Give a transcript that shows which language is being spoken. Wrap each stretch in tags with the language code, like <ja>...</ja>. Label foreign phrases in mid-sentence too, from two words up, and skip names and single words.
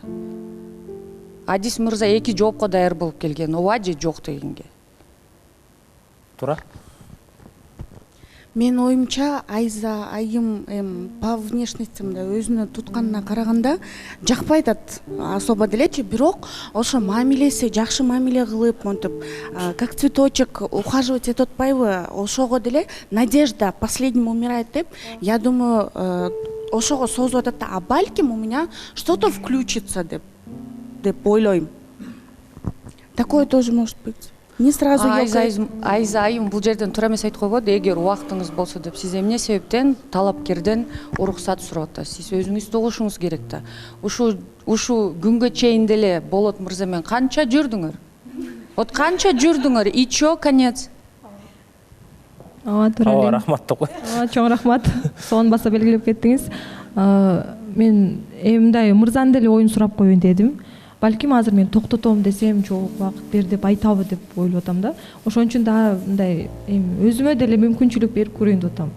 <ky>Адис мырза 2 жоопко даяр болуп келген, ооба же жок дегенге. Туура. Мен оюмча Айзайым</ky> <ru>по внешности</ru> <ky>өзүнө тутканына караганда жакпай атат особо делечи, бирок ошо мамилеси жакшы мамиле кылып, монтип</ky> <ru>как цветочек ухаживать</ru> <ky>этип атпайбы, ошого деле</ky> <ru>надежда последним умирает</ru> <ky>деп,</ky> <ru>я думаю,</ru> <ky>ошого созуп атат да, а балким</ky> <ru>у меня что-то включится</ru> <ky>деп ойлойм.</ky> <ru>Такое тоже может быть. Не сразу</ru> <ky>Айзайым бул жерден туура эмес айтып койбойбу, эгер убактыңыз болсо деп. Сиз эмне себептен талапкерден уруксат сурап атасыз? Сиз өзүңүз угушуңуз керек да. Ушу күнгө чейин деле Болот мырза менен канча жүрдүңөр? Вот канча жүрдүңөр?</ky> <ru>И чё, конец?</ru> <ky>Ооба, рахмат деп кой. Чоң рахмат. Сонун баса белгилеп кеттиңиз. Мен мындай мырзанын деле оюн сурап коеюн дедим. Балким азыр мен токтотом десем, жок, убакыт бер деп айтабы деп ойлоп атам да. Ошон үчүн да мындай өзүмө деле мүмкүнчүлүк берип көрөйүн деп атам.</ky>